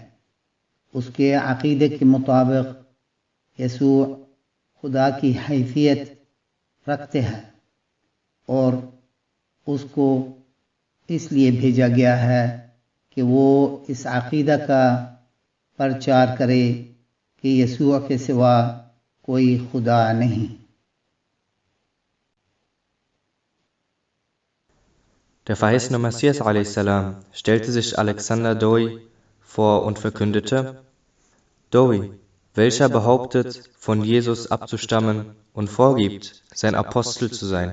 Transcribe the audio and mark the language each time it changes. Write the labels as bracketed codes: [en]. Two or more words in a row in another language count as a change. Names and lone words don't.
[ur] اس کے عقیدے کے مطابق یسوع خدا کی حیثیت رکھتے ہیں اور اس کو اس لیے بھیجا گیا ہے کہ وہ اس عقیدہ کا پرچار کرے کہ یسوع کے سوا کوئی خدا نہیں۔ [de] Der verheißene Messias a.s. stellte sich Alexander Dowie vor und verkündete: Dowie, welcher behauptet, von Jesus abzustammen und vorgibt, sein Apostel zu sein.